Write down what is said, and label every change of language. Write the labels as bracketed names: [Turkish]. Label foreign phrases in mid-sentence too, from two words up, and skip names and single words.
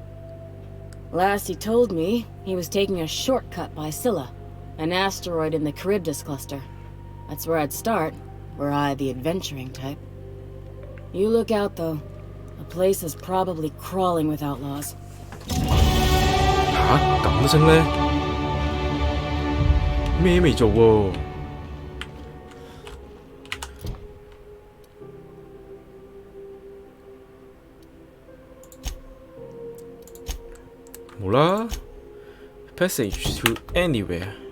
[English] Last he told me, he was taking a shortcut by Scylla, an asteroid in the Charybdis cluster. That's where I'd start, were I the adventuring type. You look out, though. The place is probably crawling with outlaws. [Cantonese] 吓咁都升呢？咩未做喎？ [English] 冇啦 ，passage to anywhere。